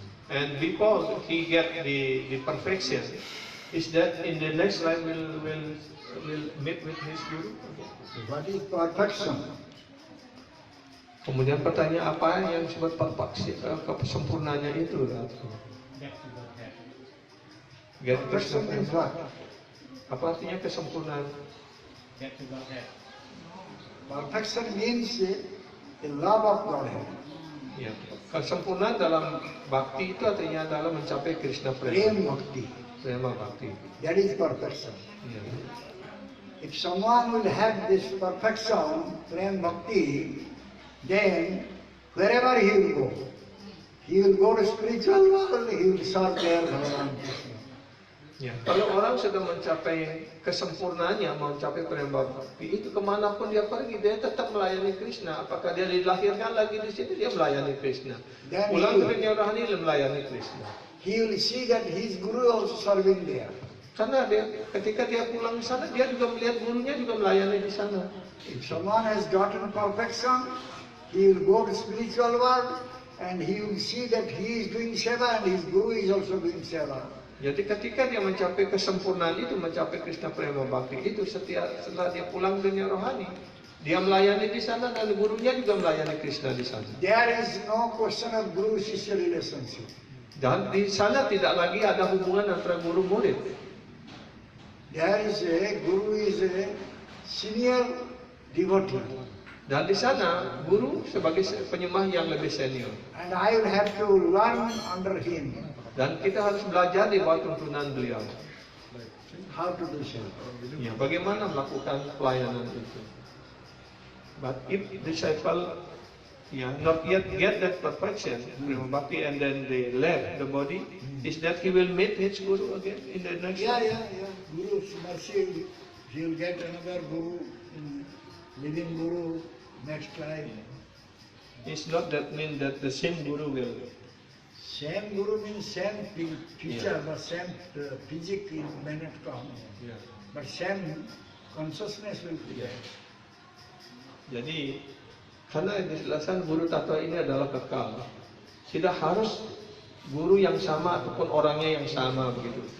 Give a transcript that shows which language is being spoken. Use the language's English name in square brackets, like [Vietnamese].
[English] And before he get the perfection, is that in the next life will meet with his guru? What is perfection? [Indonesian] Kemudian pertanyaan apa yang disebut kesempurnaannya itu? [English] Get Perfection means what? [Indonesian] Apa artinya kesempurnaan? [English] Perfection means the love of Godhead. [Indonesian] Ya. Kesempurnaan dalam bakti itu artinya adalah mencapai Krishna Prem prema. Bhakti. Prema bakti. [English] That is perfection. [Indonesian] Ya. [English] If someone will have this perfection, Prem Bhakti, then wherever he will go to spiritual world, he will serve there Bhagavan Krishna. [Indonesian] Ya. Kalau orang sudah mencapai kesempurnaannya, mencapai prema bakti, itu kemanapun dia pergi, dia tetap melayani Krishna. Apakah dia dilahirkan lagi di sini, dia melayani Krishna. Dan Pulang ke dunia rohani, dia melayani Krishna. [English] He will see that his guru also serving there. [Indonesian] Karena ketika dia pulang ke sana, dia juga melihat gurunya juga melayani di sana. [English] If someone has gotten perfection, he will go to spiritual world and he will see that he is doing seva and his guru is also doing seva. [Indonesian] Jadi ketika dia mencapai kesempurnaan itu, mencapai Krishna Prema Bhakti itu, setelah dia pulang dunia rohani, dia melayani di sana dan gurunya juga melayani Krishna di sana. [English] There is no question of guru-shishya relationship. [Indonesian] Dan di sana tidak lagi ada hubungan antara guru murid. [English] There is guru is a senior devotee. [Indonesian] Dan di sana guru sebagai penyembah yang lebih senior. [English] And I will have to learn under him. [Indonesian] Dan kita harus belajar di bawah tuntunan beliau. [English] How to do so. [Indonesian] Ya, bagaimana melakukan pelayanan itu. [English] But if disciple not yet get that perfection, Prema Bhakti, and then they left the body, is that he will meet his guru again in the next life? Yeah. Guru mercy, he will get another guru, living guru next life. It's not that mean that the same guru will. Same guru means same teacher, but same physics may not come. Yeah. But same consciousness will be there. [Indonesian] Jadi karena dijelaskan guru tattva ini adalah kekal, tidak harus guru yang sama ataupun orangnya yang sama begitu.